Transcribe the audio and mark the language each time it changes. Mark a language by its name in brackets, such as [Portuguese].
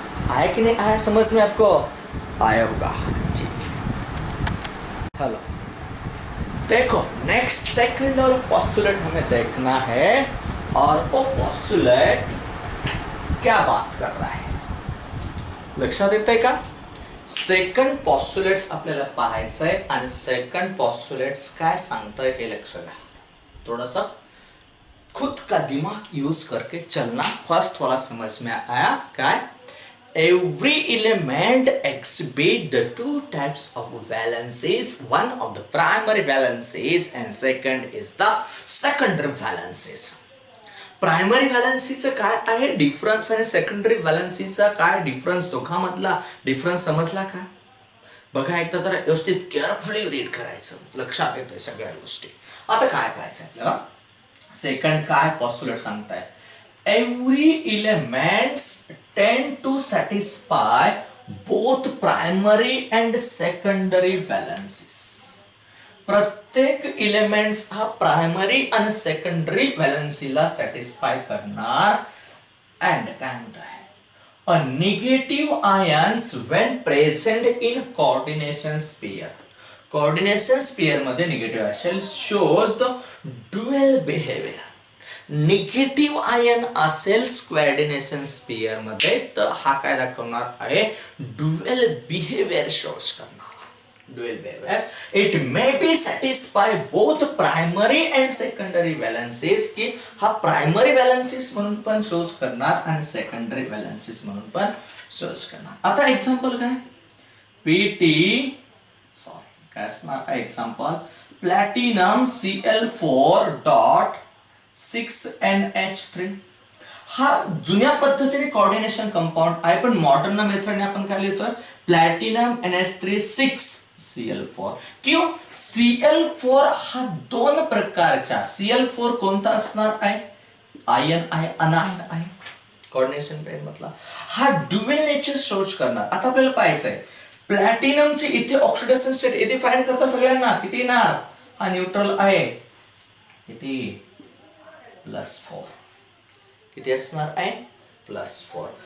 [Hindi] आया कि नहीं आया समझ में? आपको आया होगा, ठीक है। हेलो, देखो नेक्स्ट सेकंड और पोस्टुलेट हमें देखना है, और वो पोस्टुलेट क्या बात कर रहा है? [Marathi] लक्षात येतंय का? सेकंड पॉस्टुलेट्स आपल्याला पाहायचं आहे आणि सेकंड पॉस्टुलेट्स काय सांगताय हे लक्ष घ्या. [Hindi] थोड़ा सा खुद का दिमाग यूज करके चलना. फर्स्ट वाला समझ में आया क्या? [English] Every element exhibit the two types of valencies. One of the primary valencies and second is the secondary valencies. [Marathi] Primary व्हॅलन्सीचं काय आहे डिफरन्स आणि सेकंडरी व्हॅलन्सीचा काय डिफरन्स, दोघांमधला डिफरन्स समजला का? बघा एकदा जरा व्यवस्थित केअरफुली रीड करायचं, लक्षात येतोय सगळ्या गोष्टी. आता काय करायचं आपल्याला? सेकंड काय पॉस्टुलेट सांगताय? [English] Every elements tend to satisfy both primary and secondary valencies. [Marathi] प्रत्येक एलिमेंट्स हा प्रायमरी आणि सेकंडरी व्हॅलन्सीला सॅटिस्फाय करणार. अँड काय म्हणताय? [English] A negative ions when present in coordination sphere. Coordination sphere मध्ये negative असेल shows the dual behaviour. [Marathi] Negative ion असेल coordination sphere मध्ये तर हा काय दाखवणार आहे? ड्युअल बिहेवियर शोज करणार. [English] Dual behavior. It may be satisfy both primary and secondary valencies. [Marathi] की हा प्रायमरी व्हॅलन्सीज म्हणून पण शोज करणार आणि सेकंडरी व्हॅलन्सीज म्हणून पण शोज करणार. आता एक्झाम्पल काय? काय असणार एक्झाम्पल? Platinum Cl4.6NH3. हा जुन्या पद्धतीने कोऑर्डिनेशन कंपाऊंड आहे, पण मॉडर्न मेथडने आपण काय लिहितोय? Platinum NH3 6Cl4. [Hindi] क्यों? [Marathi] Cl4 हा दोन प्रकारच्या, Cl4 कोणता असणार आहे? आयन आहे, अनायन आहे. कोऑर्डिनेशन पेन मधला हा ड्युअल नेचर शोज करणार. आता आपल्याला पाहायचंय प्लॅटिनमची इथे ऑक्सिडेशन स्टेट इथे फाइंड करता सगळ्यांना किती येणार? हा न्यूट्रल आहे, किती? +4. किती असणार आहे? +4.